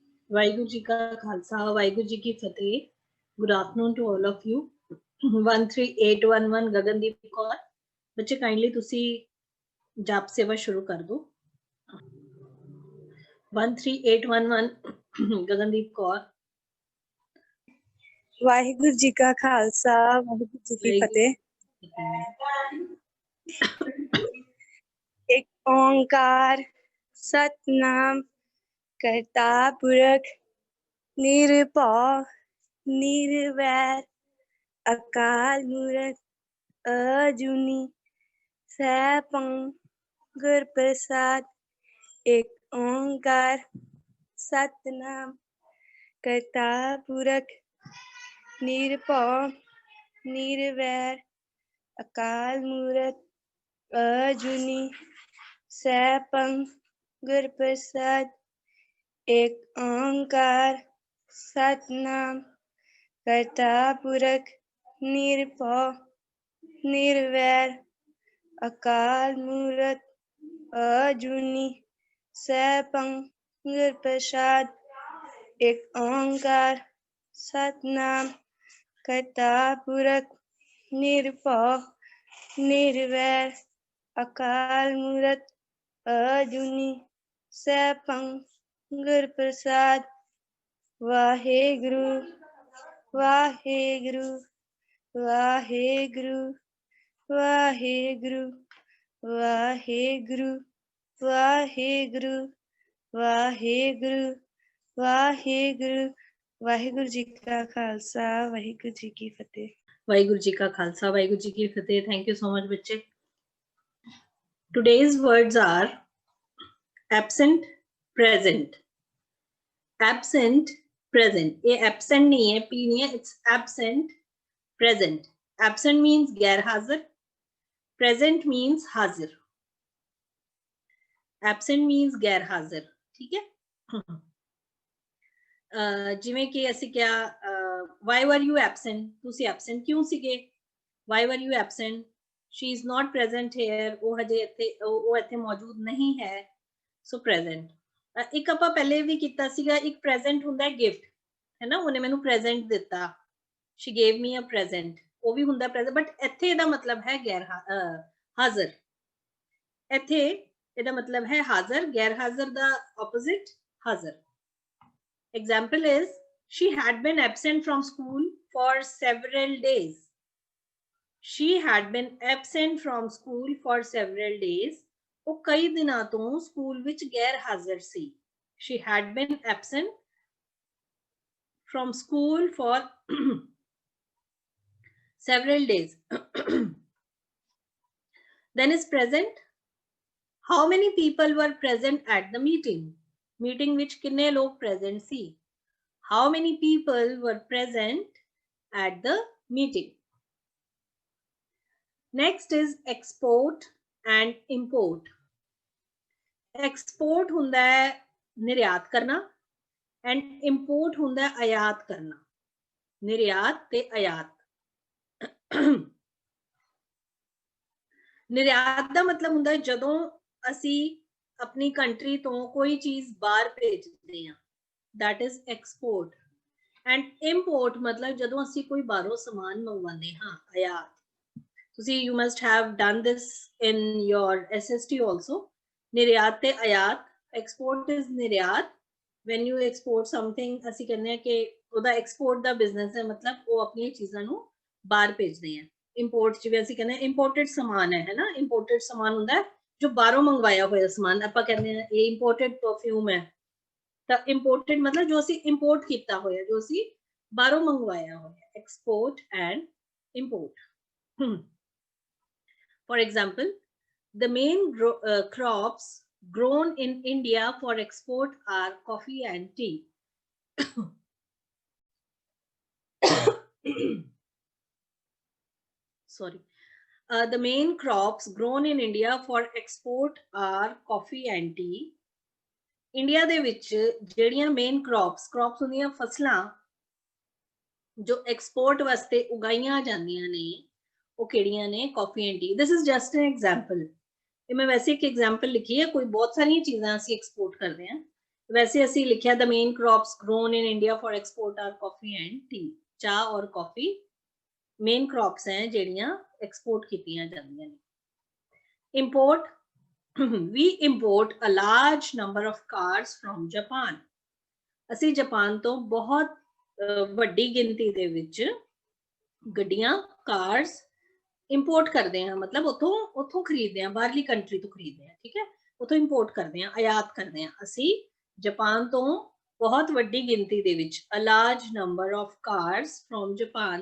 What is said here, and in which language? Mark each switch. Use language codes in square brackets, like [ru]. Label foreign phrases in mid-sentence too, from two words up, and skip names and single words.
[pa] ਵਾਹਿਗੁਰੂ ਜੀ ਕਾ ਖ਼ਾਲਸਾ ਵਾਹਿਗੁਰੂ ਜੀ ਕੀ ਫ਼ਤਿਹ। [en] Good afternoon to all of you. 13811 गगनदीप कौर। [pa] ਬੱਚੇ ਕਾਇੰਡਲੀ ਤੁਸੀਂ ਜਾਪ ਸੇਵਾ ਸ਼ੁਰੂ ਕਰ ਦੋ। 13811 गगनदीप कौर। ਵਾਹਿਗੁਰੂ ਜੀ ਕਾ ਖ਼ਾਲਸਾ ਵਾਹਿਗੁਰੂ ਜੀ ਕੀ ਫ਼ਤਿਹ। ਇੱਕ ਓਅੰਕਾਰ ਸਤਿਨਾਮ ਕਰਤਾ ਪੁਰਖ ਨਿਰਭਉ ਨਿਰਵੈਰ ਅਕਾਲ ਮੂਰਤਿ ਅਜੂਨੀ ਸੈਭੰ ਗੁਰ ਪ੍ਰਸਾਦਿ। ਇੱਕ ਓਅੰਕਾਰ ਸਤਿਨਾਮ ਕਰਤਾ ਪੁਰਖ ਨਿਰਭਉ ਨਿਰਵੈਰ ਅਕਾਲ ਮੂਰਤਿ ਅਜੂਨੀ ਸੈਭੰ ਗੁਰ ਪ੍ਰਸਾਦਿ। ਇੱਕ ਓਅੰਕਾਰ ਸਤਿਨਾਮ ਕਰਤਾ ਪੁਰਖ ਨਿਰਭਉ ਨਿਰਵੈਰ ਅਕਾਲ ਮੂਰਤਿ ਅਜੂਨੀ ਸੈਭੰ ਗੁਰ ਪ੍ਰਸਾਦਿ। ਇੱਕ ਓਅੰਕਾਰ ਸਤਿਨਾਮ ਕਰਤਾ ਪੁਰਖ ਨਿਰਭਉ ਨਿਰਵੈਰ ਅਕਾਲ ਮੂਰਤਿ ਅਜੂਨੀ ਸੈਭੰ ਗੁਰ ਪ੍ਰਸਾਦਿ। ਵਾਹਿਗੁਰੂ ਵਾਹਿਗੁਰੂ ਵਾਹਿਗੁਰੂ ਵਾਹਿਗੁਰੂ ਵਾਹਿਗੁਰੂ ਵਾਹਿਗੁਰੂ ਵਾਹਿਗੁਰੂ ਵਾਹਿਗੁਰੂ। ਵਾਹਿਗੁਰੂ ਜੀ ਕਾ ਖ਼ਾਲਸਾ ਵਾਹਿਗੁਰੂ ਜੀ ਕੀ ਫ਼ਤਿਹ। ਵਾਹਿਗੁਰੂ ਜੀ ਕਾ ਖ਼ਾਲਸਾ ਵਾਹਿਗੁਰੂ ਜੀ ਕੀ ਫ਼ਤਿਹ। [en] Thank you so much [pa] ਬੱਚੇ। [en] Today's words are absent, present. Absent, present. [hi] ये एब्सेंट नहीं है, पी नहीं है, [en] it's absent, present. absent means [hi] गैर हाजिर, [en] present means [hi] हाजिर। [en] absent means [hi] गैर हाजिर, ठीक है। [pa] ਜਿਵੇਂ ਕਿ ਅਸੀਂ ਕਿਹਾ [en] why were you absent, [pa] ਤੁਸੀਂ absent ਕਿਉਂ ਸੀਗੇ। [en] why were you absent, she is not present here, [pa] ਉਹ ਹਜੇ ਇੱਥੇ ਮੌਜੂਦ ਨਹੀਂ ਹੈ। ਸੋ ਪ੍ਰੈਜ਼ੈਂਟ। ਇੱਕ ਆਪਾਂ ਪਹਿਲੇ ਵੀ ਕੀਤਾ ਸੀਗਾ, ਇੱਕ ਪ੍ਰੈਜ਼ੈਂਟ ਹੁੰਦਾ ਹੈ ਗਿਫਟ, ਹੈ ਨਾ, ਉਹਨੇ ਮੈਨੂੰ ਪ੍ਰੈਜ਼ੈਂਟ ਦਿੱਤਾ, [en] she gave me a present, [pa] ਉਹ ਵੀ ਹੁੰਦਾ ਪ੍ਰੈਜ਼ੈਂਟ। ਬਟ ਇੱਥੇ ਇਹਦਾ ਮਤਲਬ ਹੈ ਗੈਰ ਹਾਜ਼ਰ। ਇੱਥੇ ਇਹਦਾ ਮਤਲਬ ਹੈ ਹਾਜ਼ਰ, ਗੈਰ ਹਾਜ਼ਰ ਦਾ ਆਪੋਜ਼ਿਟ ਹਾਜ਼ਰ। [en] Example is, she had been absent from school for several days. She had been absent from school for several days. [pa] ਉਹ ਕਈ ਦਿਨਾਂ ਤੋਂ ਸਕੂਲ ਵਿੱਚ ਗੈਰ ਹਾਜ਼ਰ ਸੀ। [en] She had been absent from school for several days. Then is present. How many people were present at the meeting? [pa] Meeting ਵਿੱਚ ਕਿੰਨੇ ਲੋਕ present ਸੀ? [en] How many people were present at the meeting? Next is export and import. [pa] Export ਹੁੰਦਾ ਹੈ ਨਿਰਯਾਤ ਕਰਨਾ, [en] and import [pa] ਹੁੰਦਾ ਹੈ ਆਯਾਤ ਕਰਨਾ। ਨਿਰਯਾਤ ਤੇ ਆਯਾਤ। ਨਿਰਯਾਤ ਦਾ ਮਤਲਬ ਹੁੰਦਾ ਹੈ ਜਦੋਂ ਅਸੀਂ ਆਪਣੀ ਕੰਟਰੀ ਤੋਂ ਕੋਈ ਚੀਜ਼ ਬਾਹਰ ਭੇਜਦੇ ਹਾਂ, [en] that is export. And import [pa] ਮਤਲਬ ਜਦੋਂ ਅਸੀਂ ਕੋਈ ਬਾਹਰੋਂ ਸਮਾਨ ਮੰਗਵਾਉਂਦੇ ਹਾਂ, ਆਯਾਤ। [en] ਤੁਸੀਂ you must have done this in your SST also. [pa] ਨਿਰਯਾਤ ਤੇ ਆਯਾਤ। [en] export is ਨਿਰਯਾਤ, when you export something, [pa] ਅਸੀਂ ਕਹਿੰਦੇ ਹਾਂ ਕਿ ਉਹਦਾ export ਦਾ ਬਿਜ਼ਨਸ ਹੈ, ਮਤਲਬ ਉਹ ਆਪਣੀਆਂ ਚੀਜ਼ਾਂ ਨੂੰ ਬਾਹਰ ਭੇਜਦੇ ਆ। import ਜਿਵੇਂ ਅਸੀਂ ਕਹਿੰਦੇ ਹਾਂ imported ਸਮਾਨ ਹੈ ਨਾ, imported ਸਮਾਨ ਹੁੰਦਾ ਹੈ ਜੋ ਬਾਹਰੋਂ ਮੰਗਵਾਇਆ ਹੋਇਆ ਸਮਾਨ। ਆਪਾਂ ਕਹਿੰਦੇ ਹਾਂ ਇਹ [en] imported perfume [pa] ਹੈ, ਤਾਂ imported ਮਤਲਬ ਜੋ ਅਸੀਂ import ਕੀਤਾ ਹੋਇਆ, ਜੋ ਅਸੀਂ ਬਾਹਰੋਂ ਮੰਗਵਾਇਆ ਹੋਇਆ। [en] export and import. For example, the main crops grown in India for export are coffee and tea. Sorry. The main crops grown in India for export are coffee and tea. [pa] India ਦੇ ਵਿੱਚ ਜਿਹੜੀਆਂ [en] main crops [pa] ਹੁੰਦੀਆਂ ਫਸਲਾਂ ਜੋ ਐਕਸਪੋਰਟ ਵਾਸਤੇ ਉਗਾਈਆਂ ਜਾਂਦੀਆਂ ਨੇ, ਉਹ ਕਿਹੜੀਆਂ ਨੇ? [en] coffee and tea. This is just an example. [pa] ਇਹ ਮੈਂ ਵੈਸੇ ਇੱਕ ਐਗਜ਼ਾਮਪਲ ਲਿਖੀ ਹੈ, ਕੋਈ ਬਹੁਤ ਸਾਰੀਆਂ ਚੀਜ਼ਾਂ ਅਸੀਂ ਐਕਸਪੋਰਟ ਕਰਦੇ ਹਾਂ, वैसे ਅਸੀਂ ਲਿਖਿਆ [en] the main crops grown in India for export are coffee and tea. [pa] ਚਾਹ [hi] और कॉफी मेन क्रॉप्स हैं [pa] ਜਿਹੜੀਆਂ एक्सपोर्ट ਕੀਤੀਆਂ ਜਾਂਦੀਆਂ ਨੇ. [en] Import we import a large number of cars from Japan. [pa] ਅਸੀਂ ਜਾਪਾਨ ਤੋਂ ਬਹੁਤ ਵੱਡੀ ਗਿਣਤੀ ਦੇ ਵਿੱਚ ਗੱਡੀਆਂ ਕਾਰਸ ਇੰਪੋਰਟ ਕਰਦੇ ਹਾਂ, ਮਤਲਬ ਉਥੋਂ ਖਰੀਦਦੇ ਹਾਂ, ਬਾਹਰਲੀ ਕੰਟਰੀ ਤੋਂ ਖਰੀਦਦੇ ਹਾਂ, ਠੀਕ ਹੈ, ਉਥੋਂ ਇੰਪੋਰਟ ਕਰਦੇ ਹਾਂ, ਆਯਾਤ ਕਰਦੇ ਹਾਂ ਅਸੀਂ ਜਾਪਾਨ ਤੋਂ ਬਹੁਤ ਵੱਡੀ ਗਿਣਤੀ ਦੇ ਵਿੱਚ [en] a large number of cars from Japan.